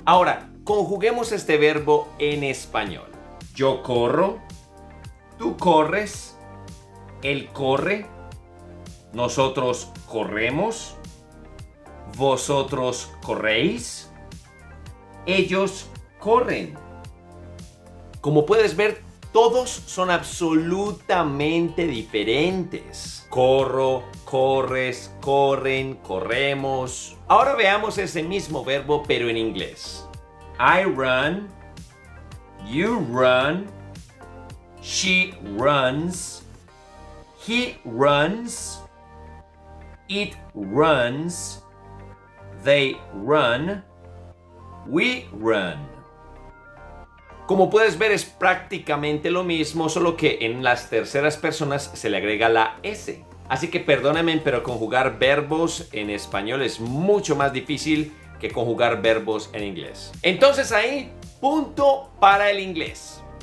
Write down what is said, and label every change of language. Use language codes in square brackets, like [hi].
[es] Ahora, conjuguemos este verbo en español. Yo corro, tú corres, él corre, nosotros corremos, vosotros corréis, ellos corren. Como puedes ver, todos son absolutamente diferentes. Corro, corres, corren, corremos. Ahora veamos ese mismo verbo pero en inglés. [en] I run, you run, she runs, he runs, it runs, they run, we run. [es] Como puedes ver, es prácticamente lo mismo, solo que en las terceras personas se le agrega la S. Así que perdóname, pero conjugar verbos en español es mucho más difícil que conjugar verbos en inglés. Entonces ahí, punto para el inglés.